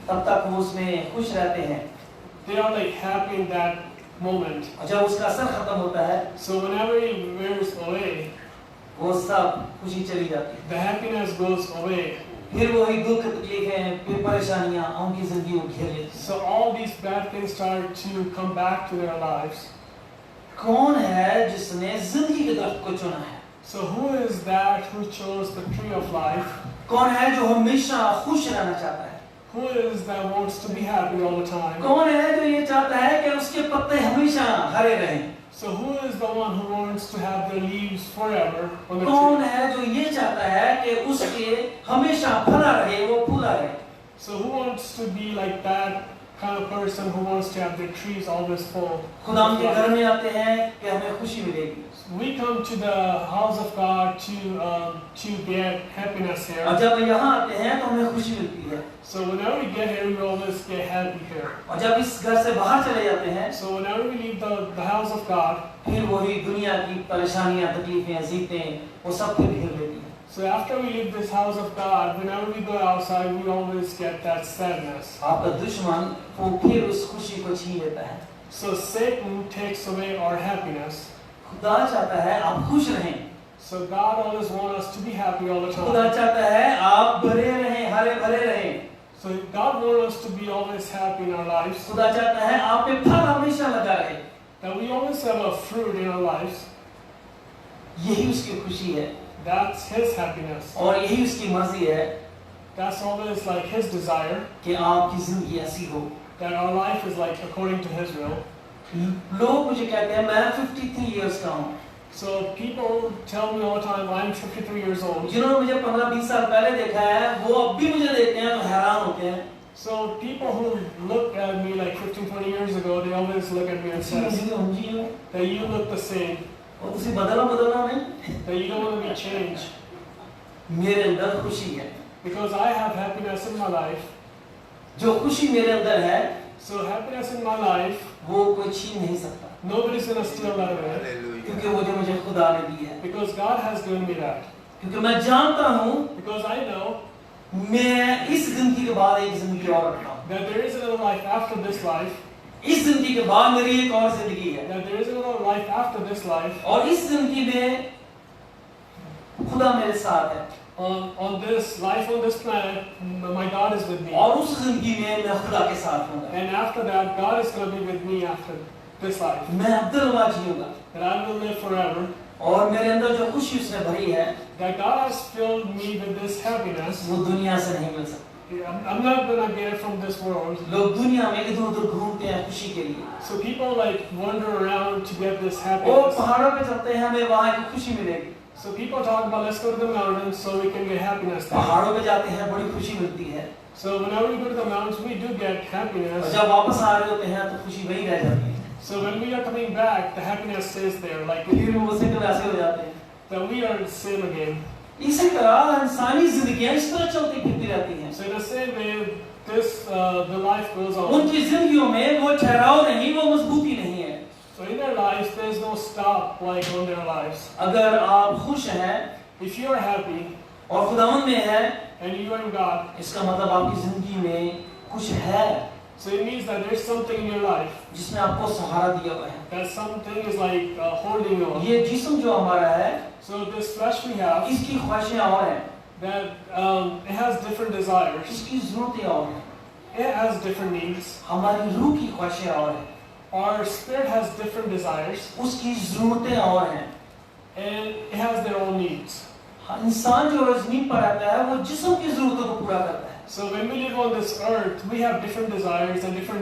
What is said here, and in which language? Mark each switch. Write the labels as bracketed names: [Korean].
[Hindi] तब तक वो उसमें खुश रहते हैं। [English] they are happy in that moment. [Hindi] और जब उसका असर खत्म होता है, [English] So whenever it wears away, [Hindi] वो सब खुशी चली जाती है। [English] the happiness goes away. [Hindi] फिर वही दुख तकलीफें, फिर परेशानियां उनकी जिंदगी को घेर लेती हैं। [English] So all these bad things start to come back to their lives. [Hindi] कौन है जिसने जिंदगी के दरख्त को चुना है? [English] So who is that who chose the tree of life? [Hindi] कौन है जो हमेशा खुश रहना चाहता है? [English] Who is that wants to be happy all the time? [Hindi] कौन है जो ये चाहता है कि उसके पत्ते हमेशा हरे रहें? [English] So who is the one who wants to have their leaves forever on the [Hindi] कौन [English] tree? [Hindi] है जो ये चाहता है कि उसके हमेशा फला रहे, वो फूला रहे? [English] So who wants to be like that kind of person who wants to have their trees always full? [Hindi] खुदा के घर में आते हैं कि हमें खुशी मिलेगी। [English] We come to the house of God to get happiness here. [Hindi] और जब यहाँ आते हैं तो हमें खुशी मिलती है। [English] So whenever we get here, we always get happy here. [Hindi] और जब इस घर से बाहर चले जाते हैं, [English] So whenever we leave the house of God, [Hindi] फिर वही दुनिया की परेशानियां, तकलीफें, जीतें, वो सब फिर घेर लेती हैं। [English] so after we leave this house of God, whenever we go outside, we always get that sadness. [Hindi] आपका दुश्मन वो फिर उस खुशी को छीन लेता है। [English] So Satan takes away our happiness. [Hindi] खुदा चाहता है आप खुश रहें। [English] So God always wants us to be happy all the [Hindi] खुदा [English] time. [Hindi] चाहता है आप भरे रहें, हरे भरे रहें। [English] So God wants us to be always happy in our lives. [Hindi] खुदा चाहता है आप पे फल हमेशा लगा रहे। [English] That we always have a fruit in our lives. [Hindi] यही उसकी खुशी है [English] That's His happiness. [Hindi] और यही उसकी मर्जी है [English] That's always His desire. [Hindi] कि आपकी जिंदगी ऐसी हो। [English] That our life is according to His will. [Hindi] लोग मुझे कहते हैं मैं 53 इयर्स का हूँ। [English] So people tell me all the time, I'm 53 years old. [Hindi] जिन्होंने मुझे 15-20 साल पहले देखा है, वो अब भी मुझे देखते हैं तो हैरान होते हैं। [English] So people who look at me 15-20 years ago, they always look at me and say that you look the same. [Hindi] और तुसी बदलना नहीं। [English] That you don't want to be changed. [Hindi] मेरे अंदर खुशी है। [English] Because I have happiness in my life. [Hindi] जो खुशी मेरे अंदर है [English] So happiness in my life, [Hindi] वो कोई छीन नहीं सकता, [English] nobody's gonna steal that away. [Hindi] क्योंकि वो जो मुझे खुदा ने दी है। [English] Because God has given me that. [Hindi] क्योंकि मैं जानता हूँ [English] Because I know [Hindi] मैं इस जिंदगी के बाद एक जिंदगी और रखता हूँ, [English] that there is another life after this life. [Hindi] इस जिंदगी के बाद मेरी एक और जिंदगी है, [English] That there is another life after this life. [Hindi] और इस जिंदगी में खुदा मेरे साथ है, [English] On this life on this planet, my God is with me. [Hindi] और उस जिंदगी में मैं खुदा के साथ हूँगा। [English] And after that, God is going to be with me after this life. [Hindi] मैं अब्दुल्ला जीऊँगा, [English] That I will live forever. [Hindi] और मेरे अंदर जो खुशी उसने भरी है [English] That God has filled me with this happiness. [Hindi] वो दुनिया से नहीं मिल सकती। [English] I'm not going to get it from this world. [Hindi] लोग दुनिया में इधर उधर घूमते हैं खुशी के लिए, [English] So people like wander around to get this [Hindi] वो [English] happiness. [Hindi] पहाड़ों पे चलते हैं हमें वहाँ की खुशी मिलेगी, [English] So people talk about let's go to the mountains so we can get happiness there. [Hindi] पहाड़ों पे जाते हैं बड़ी खुशी मिलती है, [English] So whenever we go to the mountains, we do get [Hindi] और [English] happiness. [Hindi] जब वापस आ रहे होते हैं तो खुशी वहीं रह जाती है, [English] So when we are coming back, the happiness stays there. Like [Hindi] फिर वो उसी तरह से हो जाते हैं। [English] that we are the same again. [Hindi] इसी तरह इंसानी जिंदगियां इस तरह चलती फिरती रहती हैं, [English] So in the same way, the life goes on. [Hindi] उनकी जिंदगियों में वो ठहराव नहीं, वो मजबूती नहीं है। [English] So in their lives, there's no stop like on their lives. [Hindi] अगर आप खुश हैं [English] If you are happy [Hindi] और खुदावंद में हैं, [English] and you are in God, [Hindi] इसका मतलब आपकी जिंदगी में कुछ है [English] so it means that there's something in your life. [Hindi] जिसने आपको सहारा दिया हुआ है। [English] That something is like holding you. [Hindi] ये जिस्म जो हमारा है, [English] So this flesh we have, [Hindi] इसकी ख्वाहिशें और हैं, [English] that it has different desires. [Hindi] इसकी जरूरतें और हैं, [English] It has different needs. [Hindi] हमारी रूह की ख्वाहिशें और हैं, [English] Our spirit has different desires, [Hindi] उसकी जरूरतें और हैं। [English] and it has their own needs. [Hindi] इंसान जो ज़मीन पर रहता है वो जिस्म की जरूरतों को पूरा करता है, [English] So when we live on this earth, we have different desires and different